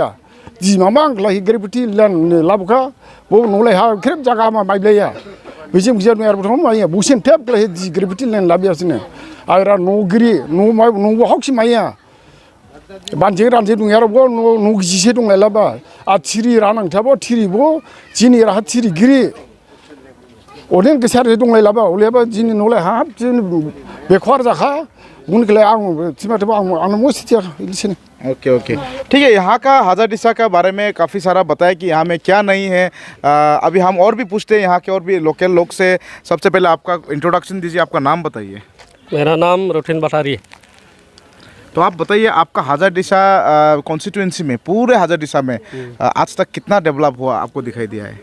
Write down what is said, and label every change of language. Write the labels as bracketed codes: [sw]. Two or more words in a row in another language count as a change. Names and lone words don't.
[dis] जि मामा आंला हिग्रेबिटि लन लाबखा बो नलाय हा खेब जागा मा माइब्लाया बिजों बिजों एरबोथ माया बुसेन टेप गला हिग्रेबिटि लन लाबियासिनो आरा न'गिरि न'बो हक्सि माया बानजे रानजे दं यारबो न' गिसे दं लायलाबा आ थिरि रानांथाबो थिरिबो जिनि राहा थिरिगिरि अनेक गेसार दं लायलाबा ओलेबा जिनि नलाय हाब जिनि बेखवार जाखा उनखले आं थिमाथबो आं मोसिथिया इलिसने। [hi] ओके ठीक है। यहाँ का हाजाडीसा के बारे में काफ़ी सारा बताया कि यहाँ में क्या नहीं है। अभी हम और भी पूछते हैं यहाँ के और भी लोकल लोग से। सबसे पहले आपका इंट्रोडक्शन दीजिए, आपका नाम बताइए। मेरा नाम रोटिन बटारी। तो आप बताइए आपका हाजाडीसा कॉन्स्टिट्यूएंसी में पूरे हाजाडीसा में आज तक कितना डेवलप हुआ आपको दिखाई दिया है?